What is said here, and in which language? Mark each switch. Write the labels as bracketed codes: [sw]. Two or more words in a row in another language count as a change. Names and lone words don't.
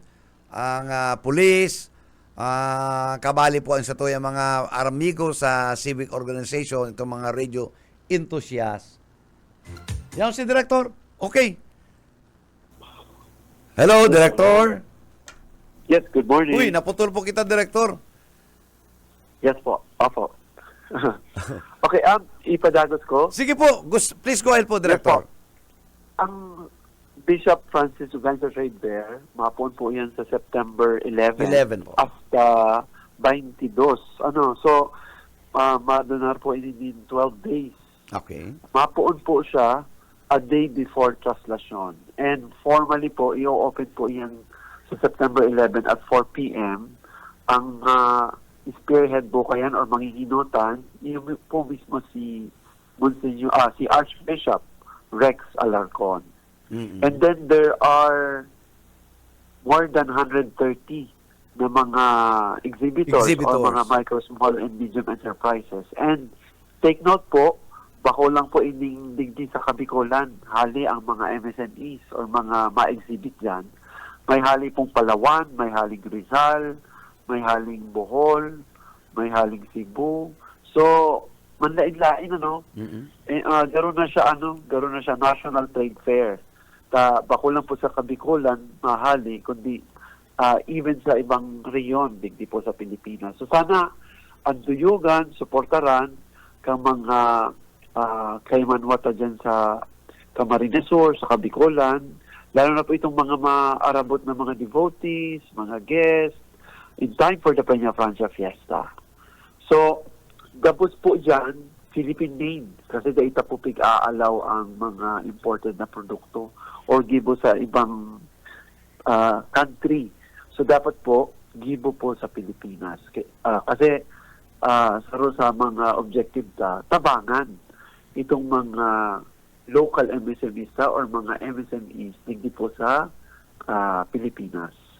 [bik] Ang police, kabali po ang sa tuyang mga aramigo sa civic organization, itong mga radio enthusiasts. Yan si Director. [en] Okay. Hello, Director. Yes, good morning. [bik] Uy, naputol po kita, Director. Yes po. Opo. Okay, ipadagos ko. Sige po, [en] please go ahead po, Director. Yes, po. [bik] Ang Bishop Francis Uganza Trade Fair, mapon po yan sa September 11. 11 po. Hasta 22. So, madonar po in 12 days. [en] Okay. [bik] Mapoon po siya a day before traslasyon. [en] And formally [bik] po, i-open po yan sa September 11 [en] at 4 p.m. [bik] Ang spearhead po kayan or manginginutan, yung po mismo si Monsignor, si Archbishop Rex Alarcon. Mm-mm. [en] And then there are more than 130 [bik] na mga [en] exhibitors or mga micro, small, and medium enterprises. And take note [bik] po, bako lang po ining digdi sa Kabikulan, hali ang mga MSMEs or mga ma-exhibit dyan. May hali pong Palawan, may haling Rizal, may haling Bohol, may haling Cebu. So, manlain-lain, ano? Garo na siya National Trade Fair. Bako lang po sa Kabikulan, mahali, kundi even sa ibang reyon, digdi po sa Pilipinas. So sana, ang duyugan, suportaran, kang mga kaymanwata dyan sa Camarines Sur, sa Kabikulan, lalo na po itong mga maarabot na mga devotees, mga guests, [en] in time for the Peña Francia Fiesta. [bik] So, gabos po dyan, [en] Philippine name, [bik] kasi daita po pig-aalaw ang mga imported na produkto or gibo sa ibang country. So, dapat po, gibo po sa Pilipinas. Kasi, sa mga objective tabangan itong mga local MSMEs or mga MSMEs hindi po sa Pilipinas.